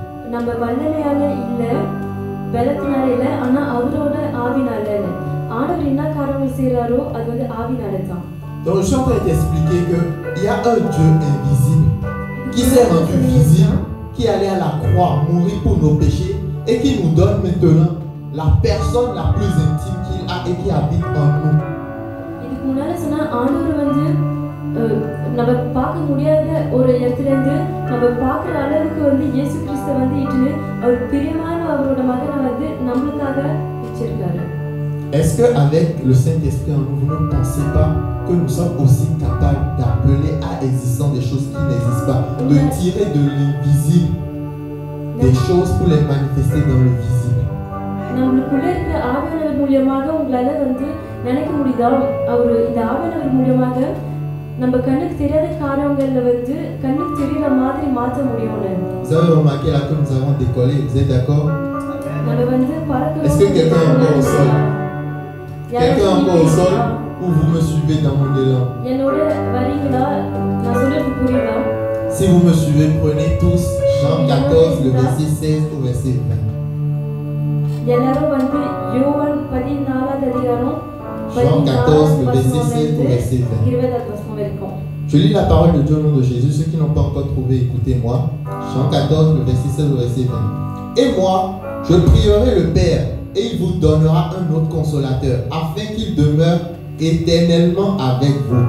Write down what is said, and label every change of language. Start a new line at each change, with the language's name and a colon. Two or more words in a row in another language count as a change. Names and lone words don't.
French: Donc je suis en train de t'expliquer qu'il y a un Dieu invisible qui s'est rendu visible, qui est allé à la croix mourir pour nos péchés et qui nous donne maintenant la personne la plus intime qu'il a et qui habite en nous.
Tamil: நம்ம பார்க்க முடியாத ஒரு இடத்துல இருந்து நம்ம பார்க்குற அளவுக்கு வந்து இயேசு கிறிஸ்து வந்து இட்டுன்னு அவர் பிரியமான அவரோட மகனை வந்து நம்மளுக்காக வச்சிருக்காரு.
French: Est-ce qu'avec le Saint-Esprit en nous, vous ne pensez pas que nous sommes aussi capables d'appeler à existence des choses qui n'existent pas, de tirer de l'invisible des choses pour les manifester dans le visible?
Tamil: நம்மளுக்குள்ள இருக்கிற ஆவியானவர் மூலமாக உங்களால வந்து நினைக்க முடியுதா? அவர் இந்த ஆவியானவர் மூலமாக நம்ம கண்ணுக்கு தெரியாத காரியங்கள்ல வந்து கண்ணுக்கு தெரியற மாதிரி மாற்ற முடியும்னு.
French: Vous avez remarqué là que nous avons décollé, vous êtes d'accord?
Tamil: நம்ம வந்து பறக்க.
French: Est-ce que quelqu'un est encore au sol? Quelqu'un est encore au sol ou vous me suivez dans mon élan?
Tamil: என்னோட வரீங்களா? நான் சொல்றது புரியுதா?
French: Si vous me suivez, prenez tous Jean 14, le verset 16 au verset 20.
Tamil: எல்லாரும் வந்து யோவான் 14வது அதிகாரம்
French: Jean 14, le verset 16 au verset 20. Je lis la parole de Dieu au nom de Jésus. Ceux qui n'ont pas encore trouvé, écoutez-moi. Jean 14, le verset 16 au verset 20. Et moi, je prierai le Père, et il vous donnera un autre consolateur, afin qu'il demeure éternellement avec vous.